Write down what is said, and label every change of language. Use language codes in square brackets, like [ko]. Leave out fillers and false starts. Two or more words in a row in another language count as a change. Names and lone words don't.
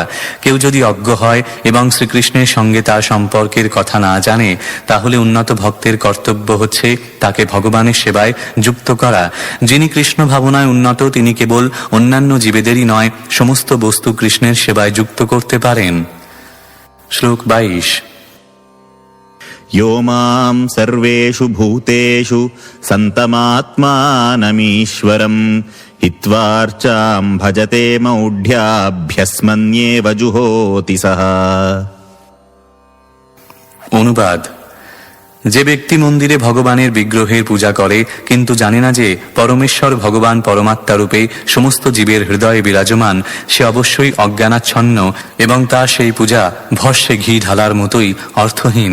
[bn] কেউ যদি অজ্ঞ হয় এবং শ্রীকৃষ্ণের সঙ্গে তার সম্পর্কের কথা না জানে তাহলে উন্নত ভক্তের কর্তব্য হচ্ছে তাকে ভগবানের সেবায় যুক্ত করা। যিনি কৃষ্ণ ভাবনায় উন্নত তিনি কেবল অন্যান্য জীবেদেরই নয় সমস্ত বস্তু কৃষ্ণের সেবায় যুক্ত করতে পারেন। শ্লোক 22। [sa] यो मां सर्वेषु भूतेषु सन्तमात्मानमीश्वरम् हित्वार्चां भजते मौढ्याभ्यस्मन्येव जुहोति सः। [bn] অনুবাদ: যে ব্যক্তি মন্দিরে ভগবানের বিগ্রহের পূজা করে কিন্তু জানে না যে পরমেশ্বর ভগবান পরমাত্মা রূপে সমস্ত জীবের হৃদয়ে বিরাজমান, সে অবশ্যই অজ্ঞানাচ্ছন্ন এবং তার সেই পূজা ভস্যে ঘি ঢালার মতোই অর্থহীন।